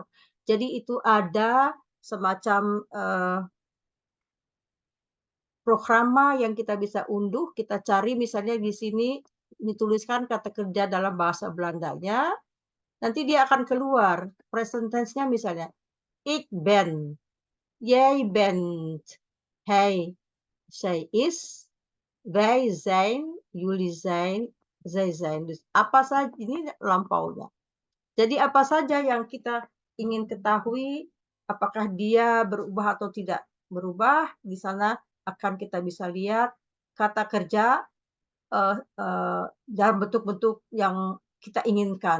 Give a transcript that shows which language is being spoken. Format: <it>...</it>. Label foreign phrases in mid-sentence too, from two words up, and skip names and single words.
<id>Jadi itu ada semacam programa yang kita bisa unduh, kita cari misalnya di sini dituliskan kata kerja dalam bahasa Belandanya, nanti dia akan keluar</id> <en>present tense-</en> <id>nya misalnya,</id> <nl>ik ben, jij bent, hij, zij is, wij zijn, jullie zijn, zij zijn.</nl> <id>Dus apa saja ini lampaunya. Jadi apa saja yang kita ingin ketahui, apakah dia berubah atau tidak berubah, di sana akan kita bisa lihat kata kerja dalam bentuk-bentuk yang kita inginkan.</id>